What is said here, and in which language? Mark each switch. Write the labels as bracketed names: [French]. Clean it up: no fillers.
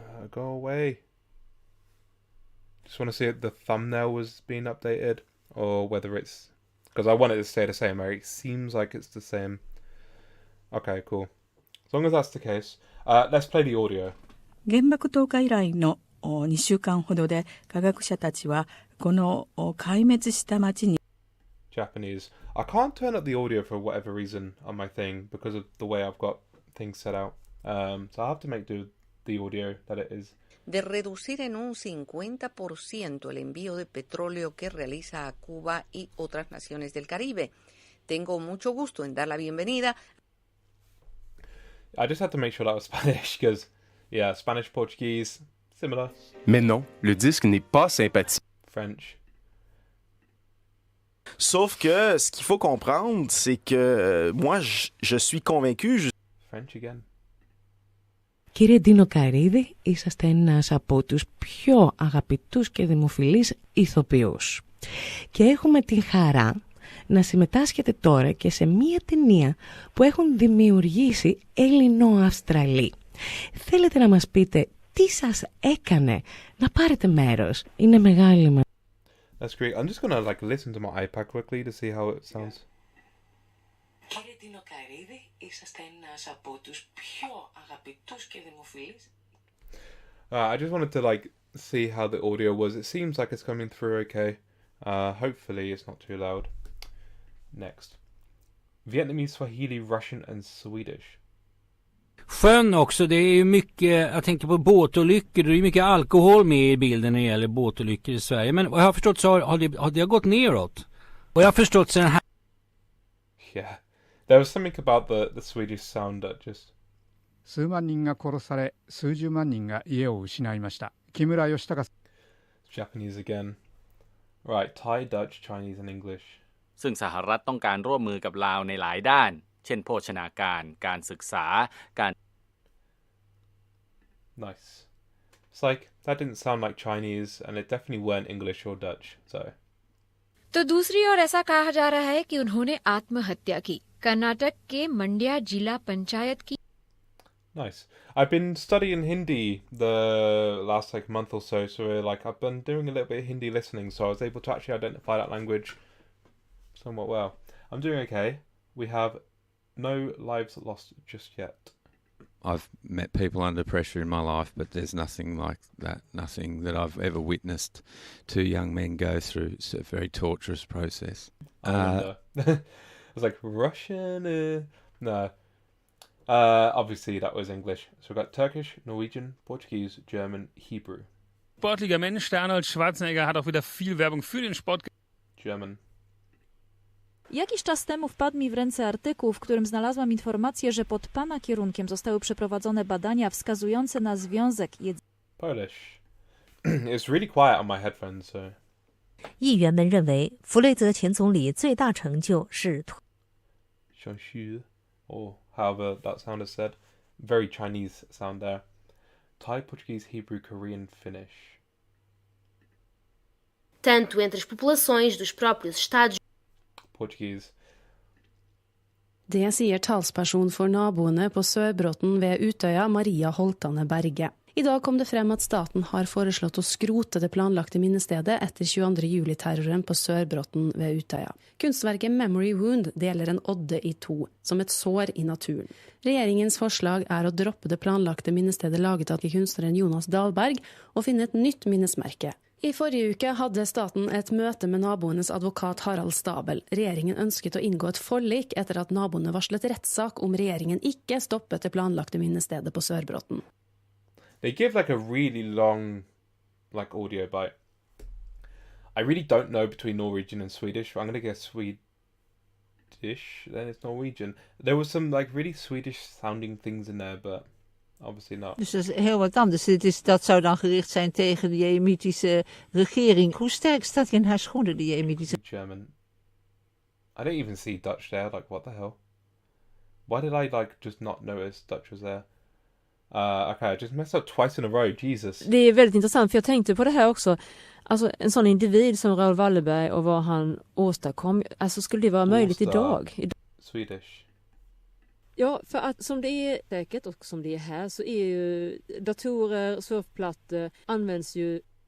[English] Go away. Just want to see if the thumbnail was being updated or whether it's, because I want it to stay the same. It seems like it's the same. Okay, cool. As long as that's the case, let's play the audio. [Japanese] 原爆投下以来の2週間ほどで科学者たちはこの壊滅した町に [English] Japanese. I can't turn up the audio for whatever reason on my thing because of the way I've got things set out. So I have to make do the audio that it is. [Spanish] De reducir en un 50% el envío de petróleo que realiza a Cuba y otras naciones del Caribe. Tengo mucho gusto en dar la bienvenida. [English] I just had to make sure that was Spanish because, yeah, Spanish, Portuguese, similar. [French] Mais non, le disque n'est pas sympathique. [English] French. [French] Sauf que ce qu'il faut comprendre, c'est que moi, je suis convaincu... [English] French again. [Greek] Κύριε Ντίνο Καρίδη, είσαστε ένας από τους πιο αγαπητούς και δημοφιλείς ηθοποιούς. Και έχουμε την χαρά να συμμετάσχετε τώρα και σε μία ταινία που έχουν δημιουργήσει Έλληνο-Αυστραλοί. Θέλετε να μας πείτε τι σας έκανε να πάρετε μέρος? Είναι μεγάλη μας. [English] That's great. I'm just gonna like listen to my iPad quickly to see how it sounds. [Greek] Κύριε Ντίνο Καρίδη, είσαστε ένας από τους πιο αγαπητούς και δημοφιλείς. [English] I just wanted to like see how the audio was. It seems like it's coming through okay. Hopefully it's not too loud. Next. Vietnamese, Swahili, Russian and Swedish. [Swedish] Sjön också, det är mycket, jag tänker på båtolyckor, det är mycket alkohol med i bilden när det gäller båtolyckor i Sverige. Men vad jag har förstått så har det gått neråt. Och jag har förstått så den här... [English] Yeah. There was something about the Swedish sound that just... [Japanese] 数万人が殺され、数十万人が家を失いました。木村義孝 [English] Japanese again. Right, Thai, Dutch, Chinese and English. [Thai] ซึ่งสหรัฐต้องการร่วมมือกับลาวในหลายด้านเช่นโภชนาการการศึกษาการ [English] Nice. It's like, that didn't sound like Chinese and it definitely weren't English or Dutch, so... [Hindi] तो दूसरी ओर ऐसा कहा जा रहा है कि उन्होंने आत्महत्या की। कर्नाटक के मंड्या जिला पंचायत की [English] Nice. I've been studying Hindi the last like month or so, so like I've been doing a little bit of Hindi listening, so I was able to actually identify that language somewhat well. I'm doing okay. We have no lives lost just yet. I've met people under pressure in my life, but there's nothing like that, nothing that I've ever witnessed two young men go through. It's a very torturous process. I was like, Russian? No. Obviously that was English. So we've got Turkish, Norwegian, Portuguese, German, Hebrew. [German] Sportlicher Mensch, der Arnold Schwarzenegger hat auch wieder viel Werbung für den Sport. [English] German. [Polish] Jakiś czas temu wpadł mi w ręce artykuł, w którym znalazłam informację, że pod pana kierunkiem zostały przeprowadzone badania wskazujące na związek [English] Polish. It's really quiet on my headphones, so. [Chinese] 议员们认为，弗雷泽前总理最大成就是 [English] Shonshu, or however that sound is said. Very Chinese sound there. Thai, Portuguese, Hebrew, Korean, Finnish. [Portuguese] Tanto entre as populações dos próprios Estados. [English] Portuguese. [Norwegian] Det sier talsperson for naboene på Sørbråten ved Utøya, Maria Holtane Berge. I dag kom det frem at staten har foreslått å skrote det planlagte minnestedet etter 22. juli-terroren på Sørbråten ved Utøya. Kunstverket Memory Wound deler en odde i to, som et sår i naturen. Regjeringens forslag er å droppe det planlagte minnestedet laget av kunstneren Jonas Dahlberg og finne et nytt minnesmerke. I forrige uke hadde staten et møte med naboenes advokat Harald Stabel. Regjeringen ønsket å inngå et forlik etter at naboene varslet rettssak om regjeringen ikke stoppet det planlagte minnestedet på Sørbråten. [English] They give like a really long audio bite. I really don't know between Norwegian and Swedish. I'm going to guess Swedish, then it's Norwegian. There was some really Swedish sounding things in there, but obviously not. [Dutch] Dus dat is heel wat anders. Dat zou dan gericht zijn tegen de jemenitische regering. Hoe sterk staat hij in haar schoenen, de jemenitische... [English] German. I don't even see Dutch there. What the hell? Why did I just not notice Dutch was there? Okay, I just messed up twice in a row. Jesus. [Swedish] Det är väldigt intressant, för jag tänkte på det här också. Alltså en sån individ som Raoul Wallenberg och vad han åstadkom. Alltså skulle det vara möjligt idag? [English] Swedish. [Swedish] Ja, för att som det är säkert och som det är här så är ju datorer, surfplattor används ju...